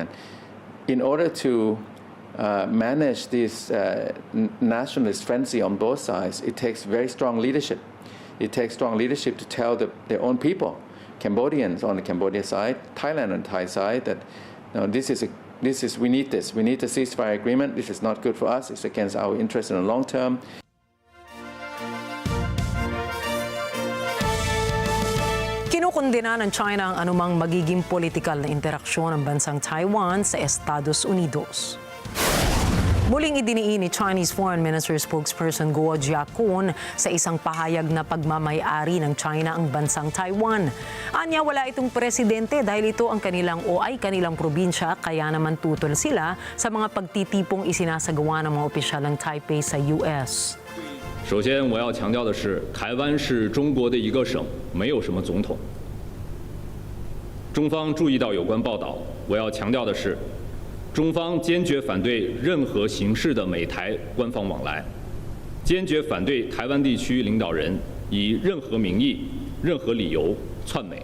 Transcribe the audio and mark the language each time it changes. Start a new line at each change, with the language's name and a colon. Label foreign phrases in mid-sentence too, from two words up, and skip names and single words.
English: In order to manage this nationalist frenzy on both sides, it takes very strong leadership. It takes strong leadership to tell their own people, Cambodians on the Cambodia side, Thailand on the Thai side, that we need this. We need the ceasefire agreement. This is not good for us. It's against our interests in the long term.
Filipino: Kinukundina ng China ang anumang magiging politikal na interaksyon ng bansang Taiwan sa Estados Unidos. Muling idiniin ni
English: Chinese Foreign Minister spokesperson
Filipino: Guo Jiakun sa isang pahayag na pagmamay-ari ng China ang bansang Taiwan. Anya, wala itong presidente dahil ito ang kanilang kanilang probinsya, kaya naman tutol sila sa mga pagtitipong isinasagawa ng mga opisyal ng Taipei sa US.
Chinese: 首先，我要强调的是，台湾是中国的一个省，没有什么总统。中方注意到有关报道，我要强调的是，中方坚决反对任何形式的美台官方往来，坚决反对台湾地区领导人以任何名义、任何理由窜美。